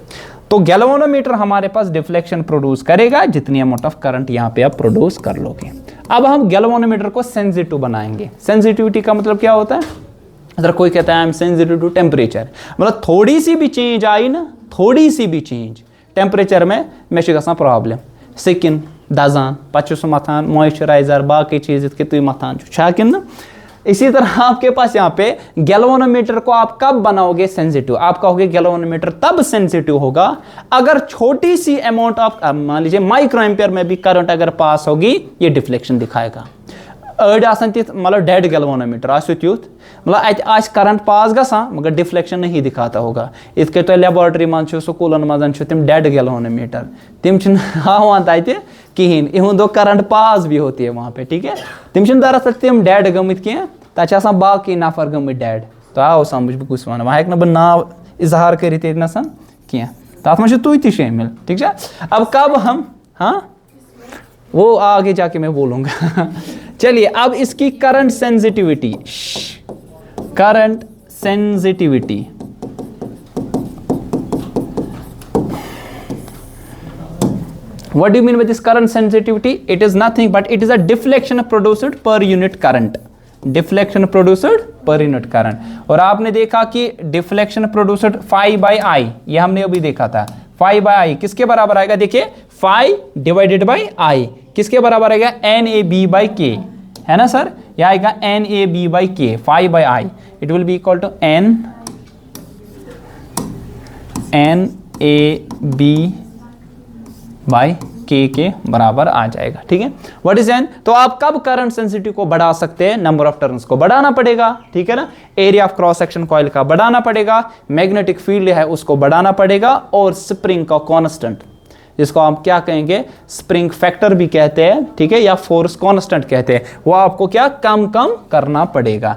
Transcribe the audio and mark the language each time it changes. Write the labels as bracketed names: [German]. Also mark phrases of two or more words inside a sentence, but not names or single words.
[Hindi] तो गैल्वेनोमीटर हमारे पास डिफ्लेक्शन प्रोड्यूस करेगा जितनी [English] amount of current [Hindi] यहाँ पे आप प्रोड्यूस कर लोगे। अब हम गैल्वेनोमीटर को सेंसिटिव बनाएंगे। सेंसिटिविटी का मतलब क्या होता है, अगर कोई कहता है [English] I am sensitive to temperature, [Hindi] मतलब थोड़ी सी भी चेंज आई ना, थोड़ी सी भी चेंज टेम्परेचर में [Kashmiri] मे गसान प्रॉब्लम, स्किन दजान, पे मथान मॉइस्चराइजर बाकी चीज तुम मथान ना। [Hindi] इसी तरह आपके पास यहाँ पे गैल्वेनोमीटर को आप कब बनाओगे सेंसिटिव, आप कहोगे गैल्वेनोमीटर तब सेंसिटिव होगा अगर छोटी सी [English] amount of, [Hindi] मान लीजिए [English] micro ampere [Hindi] में भी करंट अगर पास होगी, ये डिफ्लेक्शन दिखाएगा। [Kashmiri] अड़ आसान तिथ मतलब [English] dead galvanometer [Kashmiri] आसो तुथ, मतलब आज [English] current pass [Kashmiri] गसान [Hindi] मगर डिफ्लेक्शन नहीं दिखाता होगा। [Kashmiri] इत तो लेबोरेटरी मज स्कूलन मज तम [English] dead galvanometer, [Kashmiri] तम हावान तत कहें, इहुंदो [English] current pass [Hindi] भी होती है वहाँ पे। ठीक है, [Kashmiri] तम दरअसल तम डेड गमित कह, तक बाकी नफर गमित डेड, आओ समझ बह कुछ वन वह ना बह नाव इजहार करित कह तथ मे तुई ति शामिल, ठीक है। [Hindi] अब कब हम, हाँ वो आगे जाके मैं बोलूंगा चलिए अब इसकी [English] current sensitivity, current sensitivity, what do you mean with this current sensitivity? It is nothing but it is a deflection produced per unit current, deflection produced per unit current। [Hindi] और आपने देखा कि [English] deflection produced phi by I, [Hindi] ये हमने अभी देखा था, [English] phi by I [Hindi] किसके बराबर आएगा, देखिए [English] phi divided by I [Hindi] किसके बराबर आएगा, [English] NAB by K, [Hindi] है ना सर, ये आएगा [English] NAB by K, phi by I it will be equal to NAB by K [Hindi] बराबर आ जाएगा, ठीक है। [English] what is N, [Hindi] तो आप कब [English] current sensitive [Hindi] को बढ़ा सकते हैं, [English] number of turns [Hindi] को बढ़ाना पड़ेगा, ठीक है ना, [English] area of cross section [Hindi] कॉइल का बढ़ाना पड़ेगा, [English] magnetic field [Hindi] है उसको बढ़ाना पड़ेगा, और स्प्रिंग का कांस्टेंट जिसको हम क्या कहेंगे, [English] spring factor [Hindi] भी कहते हैं, ठीक है, या [English] force constant [Hindi] कहते हैं, वो आपको क्या कम करना पड़ेगा।